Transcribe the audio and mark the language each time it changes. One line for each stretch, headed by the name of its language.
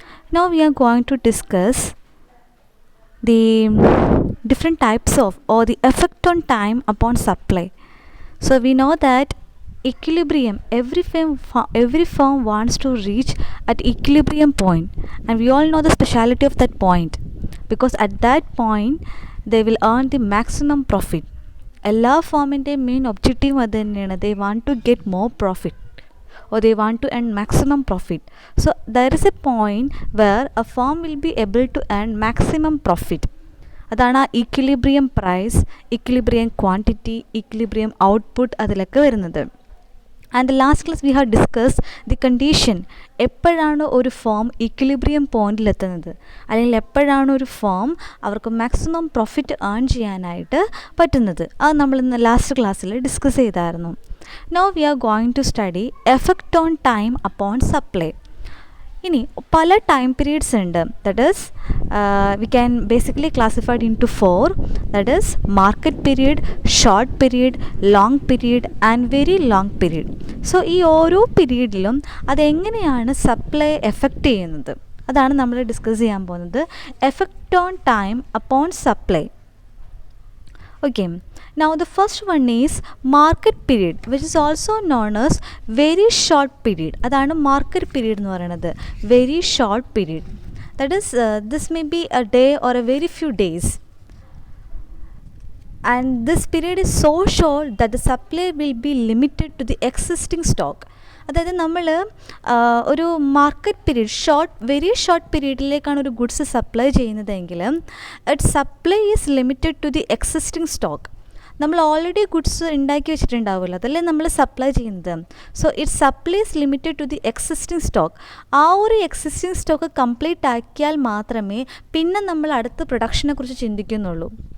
English: Now we are going to discuss the different types of or the effect on time upon supply. So we know that equilibrium, every firm wants to reach at equilibrium point, and we all know the speciality of that point, because at that point they will earn the maximum profit.
Malayalam: എല്ലാ ഫേമിൻ്റെയും main objective അത് തന്നെയാണ്.
English: They want to get more profit or they want to earn maximum profit. So there is a point where a firm will be able to earn maximum profit.
Malayalam: അതാണ് ആ equilibrium price, equilibrium quantity, equilibrium output അതിലൊക്കെ വരുന്നത്.
English: and the last class we have discuss the condition,
Malayalam: എപ്പോഴാണ് ഒരു firm equilibrium പോയിന്റിലെത്തുന്നത്, അല്ലെങ്കിൽ എപ്പോഴാണ് ഒരു firm അവർക്ക് മാക്സിമം പ്രോഫിറ്റ് ഏൺ ചെയ്യാനായിട്ട് പറ്റുന്നത്. അത് നമ്മൾ ഇന്ന് ലാസ്റ്റ് ക്ലാസ്സിൽ ഡിസ്കസ് ചെയ്തായിരുന്നു.
English: Now we are going to study effect on time upon supply.
Malayalam: ഇനി പല ടൈം പീരീഡ്സ് ഉണ്ട്.
English: That is we can basically classified into 4. That is market period, short period, long period and very long period.
Malayalam: So ഈ ഓരോ പീരീഡിലും അതെങ്ങനെയാണ് supply effect ചെയ്യുന്നത്, അതാണ് നമ്മൾ discuss ചെയ്യാൻ പോകുന്നത്.
English: Effect on time upon supply. Okay, now the first one is market period, which is also known as very short period.
Malayalam: അതാണ് market period എന്ന് പറയുന്നത്.
English: Very short period, that is this may be a day or a very few days, and this period is so short that the supply will be limited to the existing stock.
Malayalam: അതായത് നമ്മൾ ഒരു market period very short പീരീഡിലേക്കാണ് ഒരു goods supply ചെയ്യുന്നതെങ്കിൽ
English: It supply is limited to the existing stock.
Malayalam: നമ്മൾ already goods ഉണ്ടാക്കി വെച്ചിട്ടുണ്ടാവുമല്ലോ, അതല്ലേ നമ്മൾ supply ചെയ്യുന്നത്.
English: So it supply is limited to the existing stock.
Malayalam: ആ ഒരു എക്സിസ്റ്റിംഗ് സ്റ്റോക്ക് കംപ്ലീറ്റ് ആക്കിയാൽ മാത്രമേ പിന്നെ നമ്മൾ അടുത്ത പ്രൊഡക്ഷനെ കുറിച്ച് ചിന്തിക്കുന്നുള്ളൂ.